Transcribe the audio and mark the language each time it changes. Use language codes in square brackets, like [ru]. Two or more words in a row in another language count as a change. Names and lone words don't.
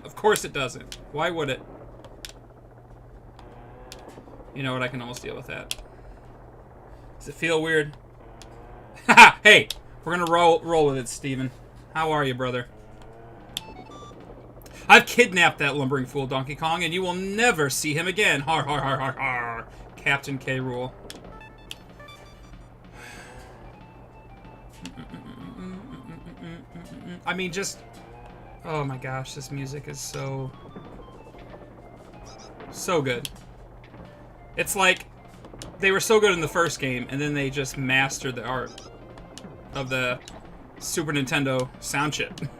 [en] Of course it doesn't. Why would it? You know what? I can almost deal with that. Does it feel weird? Haha! Hey! We're gonna roll with it, Steven. How are you, brother? I've kidnapped that lumbering fool, Donkey Kong, and you will never see him again. Har har har har har. Kaptain K Rool. I mean, just... Oh my gosh, this music is so good. It's like they were so good in the first game, and then they just mastered the art of the Super Nintendo sound chip.